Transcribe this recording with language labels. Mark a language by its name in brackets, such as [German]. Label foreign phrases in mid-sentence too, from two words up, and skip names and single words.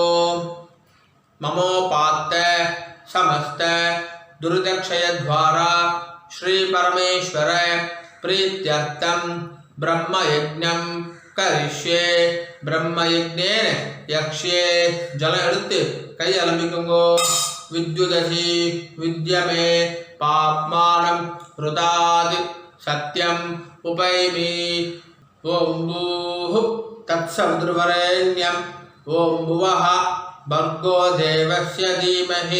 [Sanskrit] ममोपात्त समस्त दुर्दक्षय द्वारा श्री परमेश्वर प्रीत्यर्थम ब्रह्मयज्ञं करिष्ये. ब्रह्मयज्ञेन यक्ष्ये. जल [Tamil] எடுத்து கை அலம்பிக்குங்கோ. [Sanskrit] विद्युदसि विद्यमे पाप्मानं रुदाद सत्यम उपैमि. ओम भूः तत्सवितुर्वरेण्यं. ओम भुवः भर्गो देवस्य धीमहि.